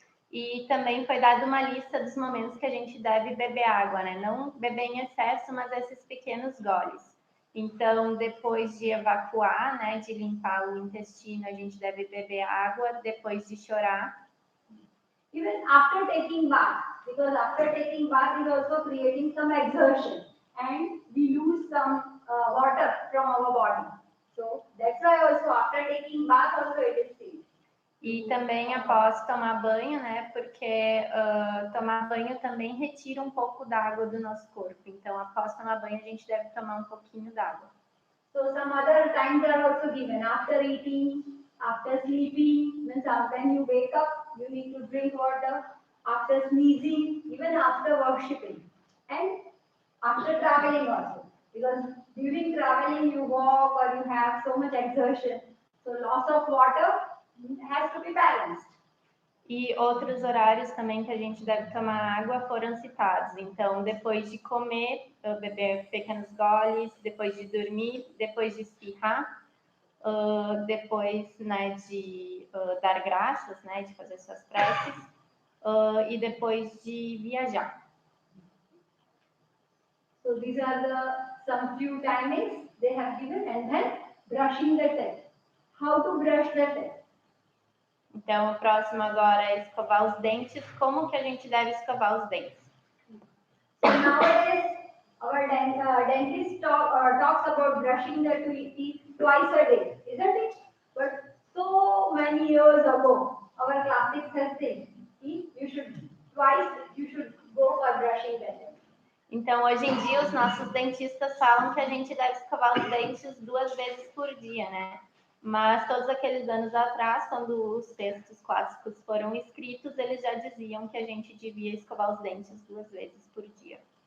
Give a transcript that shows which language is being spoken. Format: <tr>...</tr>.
<pt>E também foi dada uma lista dos momentos que a gente deve beber água, né? Não beber em excesso, mas esses pequenos goles. Então, depois de evacuar, né, de limpar o intestino, a gente deve beber água. Depois de chorar.</pt> <en>Even after taking bath, because after taking bath is also creating some exertion and we lose some water from our body. So that's why also after taking bath also it is safe. E também após tomar banho, né? Porque tomar banho também retira um pouco da água do nosso corpo. Então, após tomar banho, a gente deve tomar um pouquinho d'água. So some other times are also given. After eating, after sleeping, means when you wake up, you need to drink water. After sneezing, even after worshipping, and after traveling also. Because during traveling, you walk or you have so much exertion. So loss of water has to be balanced.</en> <pt>E outros horários também que a gente deve tomar água foram citados. Então, depois de comer, beber pequenos goles, depois de dormir, depois de espirrar, depois, né, de dar graças, né, de fazer suas preces, e depois de viajar.</pt> <en>So these are some few timings they have given, and then brushing the teeth. how to brush the teeth.</en> <pt>Então, o próximo agora é escovar os dentes. Como que a gente deve escovar os dentes?</pt> <en>So nowadays, our dentist talks about brushing the teeth twice a day, isn't it? But so many years ago, our classics have said, you should go for brushing the teeth.</en> <pt>Então, hoje em dia, os nossos dentistas falam que a gente deve escovar os dentes 2 vezes por dia, né? Mas todos aqueles anos atrás, quando os textos clássicos foram escritos, eles já diziam que a gente devia escovar os dentes 2 vezes por dia.</pt>